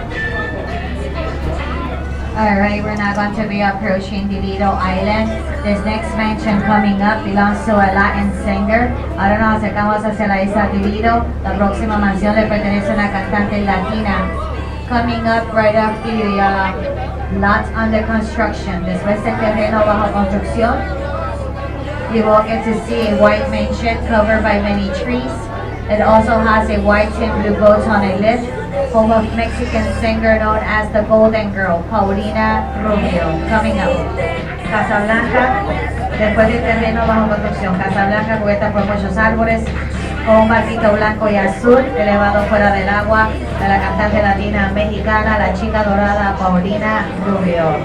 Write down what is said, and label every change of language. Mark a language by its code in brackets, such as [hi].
[en] Alright, we're now going to be approaching Divido Island. This next mansion coming up belongs to a Latin singer. [es] Ahora nos acercamos hacia la isla Divido. La próxima mansión le pertenece a una cantante latina. [en] Coming up right off the lot under construction. [es] Después del terreno bajo construcción, [en] you will get to see a white mansion covered by many trees. It also has a white and blue boat on a lift, home of Mexican singer known as the Golden Girl, Paulina Rubio. Coming up. [es] Casablanca, después del terreno bajo construcción. Casablanca cubierta por muchos árboles, con un barquito blanco y azul elevado fuera del agua de la cantante latina mexicana, la chica dorada Paulina Rubio.